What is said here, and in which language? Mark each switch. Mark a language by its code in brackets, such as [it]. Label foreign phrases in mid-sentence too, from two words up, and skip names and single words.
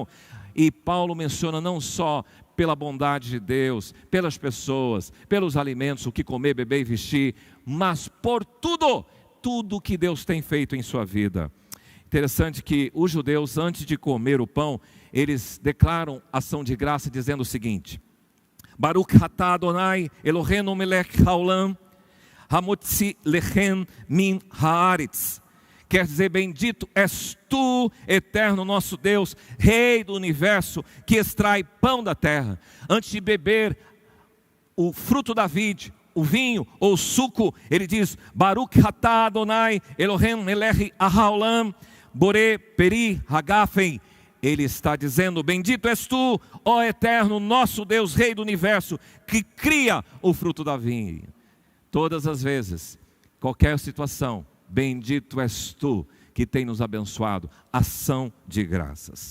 [pt] E Paulo menciona não só pela bondade de Deus, pelas pessoas, pelos alimentos, o que comer, beber e vestir, mas por tudo que Deus tem feito em sua vida. Interessante que os judeus, antes de comer o pão, eles declaram ação de graça dizendo o seguinte: [he] ברוך אתה אדוני אלוהינו מלך העולם, המוציא לחם מן הארץ. [pt] Quer dizer, bendito és tu, eterno nosso Deus, Rei do universo, que extrai pão da terra. Antes de beber o fruto da vide, o vinho ou o suco, ele diz: [he] ברוך אתה אדוני אלוהינו מלך העולם, בורא, פרי, הגפן. [pt] Ele está dizendo: bendito és tu, ó eterno, nosso Deus, Rei do universo, que cria o fruto da vinha. Todas as vezes, qualquer situação, bendito és tu, que tem nos abençoado. Ação de graças.